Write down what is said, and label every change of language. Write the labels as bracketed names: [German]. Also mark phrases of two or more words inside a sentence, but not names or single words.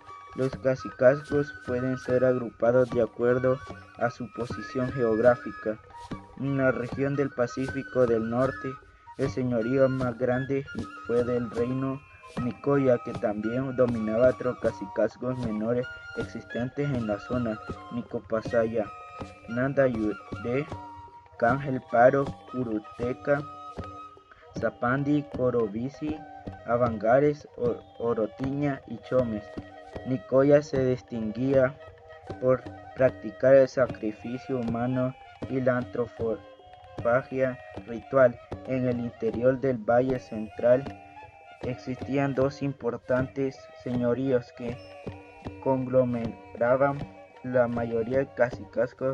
[Spanish] Los cacicazgos pueden ser agrupados de acuerdo a su posición geográfica. En la región del Pacífico del Norte, el señorío más grande fue del reino Nicoya, que también dominaba otros cacicazgos menores existentes en la zona: Nicopasaya, Nandayure, Cángel, Paro, Curuteca, Zapandi, Corobici, Avangares, Orotiña y Chomes. Nicoya se distinguía por practicar el sacrificio humano y la antropofagia ritual. En el interior del Valle Central existían dos importantes señoríos que conglomeraban la mayoría de cacicazgos